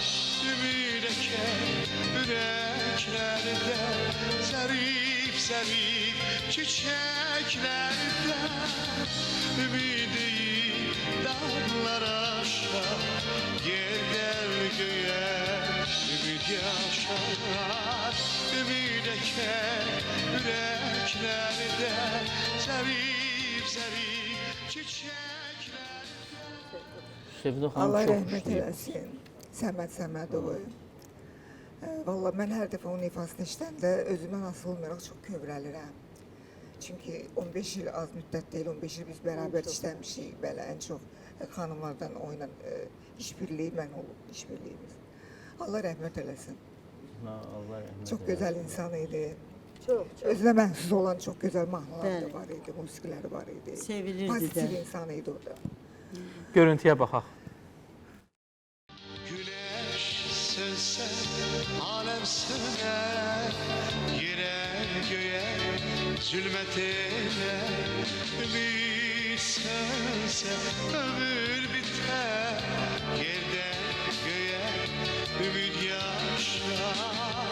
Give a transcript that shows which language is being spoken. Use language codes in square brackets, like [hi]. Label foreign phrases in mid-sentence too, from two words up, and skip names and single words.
[tr] Ümid eken yüreklerde zarif zarif çiçeklerde ümidi dağlar aşar, yerden göğe ümit yaşar. Ümid eken yüreklerde zarif zarif çiçekler. [az] Şevdə xanım Allah çox rəhmət işləyib. eləsin. Səməd Səmədovu. Valla mən hər dəfə onun ifasını işləndə özümdən asılı olmayaraq çox kövrəlirəm. Çünki 15 il az müddət deyil, 15 il biz bərabər işləmişik. Belə ən çox xanımlardan oynan işbirliyi mən olub, işbirliyimiz. Allah rəhmət eləsin. Allah rəhmət Çox eləsin. gözəl insan idi. Çox. Özünə məxsus olan çox gözəl mahnıları Bəli. da var idi, musiqiləri var idi. Sevilirdi Pozitiv də. insan idi o da. Görüntüyə baxaq. [tr] Güneş sönse alem söner, yere göğe zulmet eder. Ümit sönse ömür biter, yerden göğe ümit yaşlar.